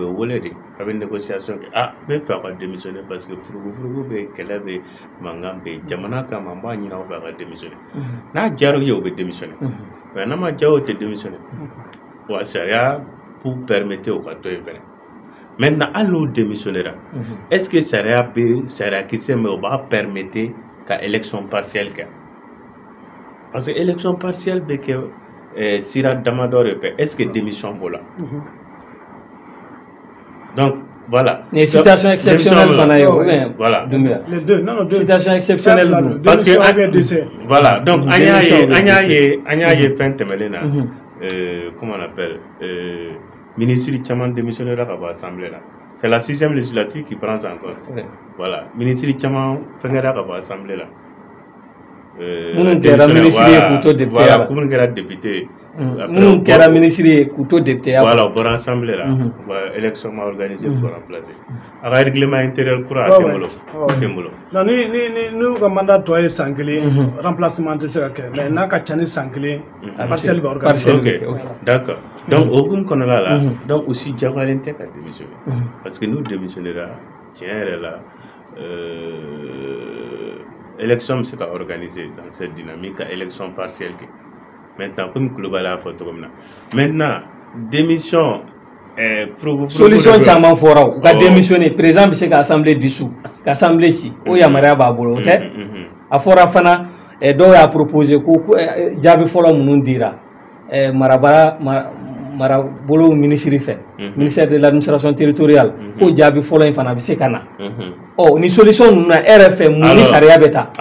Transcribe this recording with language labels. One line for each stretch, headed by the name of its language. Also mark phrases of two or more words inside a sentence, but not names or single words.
Bambara: wele de a bɛ négociation kɛ n bɛ fɛ a ka démissionner parce que furugufurugu bɛ yen kɛlɛ bɛ yen mankan bɛ yen jamana kama n b'a ɲini aw fɛ a ka démissionner n'a diyara u ye u bɛ démissionner mais n'a ma diya o tɛ démissionner wa sariya
French: pour permettre
Bambara: u ka to yen fɛnɛ maintenant hali n'u démissionnera
French: est ce que
Bambara: sariya kisɛ min o b'a permettre ka
French: élection partielle
Bambara: kɛ parce que
French: élection partielle
Bambara: bɛ kɛ sira damadɔ de fɛ
French: est ce que
Bambara: démission b'o la
French: donc voilà. Les situations exceptionnelles, voilà. Les deux, non, situation exceptionnelle. Parce que, voilà, donc, Anya fin temelena, comment on appelle, ministre du Tchaman démissionnaire à l'Assemblée là. C'est la 6e législature qui prend ça en compte. Voilà, ministre du Tchaman fengera à l'Assemblée là.
Bambara: Minnu kɛra minisiri ye k'u to député ya la minnu kɛra député minnu kɛra minisiri ye k'u to député ya voilà o bɔra assemblée la élection ma organisé
French: pour remplacer
Bambara: a ka
French: règlement intérieur
Bambara: kura a tɛ n bolo non ni ka mandat tɔ ye san kelen remplacement tɛ se ka kɛ mais n'a ka ca ni san kelen partiel bɛ organisé
French: ok d'accord
Bambara: donc o hukumu kɔnɔna la
French: donc aussi
Bambara: jagoyalen tɛ ka démissionner parce que n'u démissionnera tiɲɛ yɛrɛ la élection se ka organiser
French: dans cette dynamique élection partielle maintenant comme
Bambara: Kulubali a fɔ cogo min na
French: maintenant démission
Bambara: solution caman fɔra u ka démissionner président bɛ se ka
French: assemblée dissous
Bambara: ka assemblée ci o yamaruya b'a bolo o tɛ a fɔra fana dɔw y'a proposé ko jaabi fɔlɔ minnu dira marabolo ministre fɛ
French: ministère de l'administration territoriale
Bambara: ko jaabi fɔlɔ in fana bɛ se ka na ni solution ninnu na e yɛrɛ fɛ mun ni sariya bɛ taa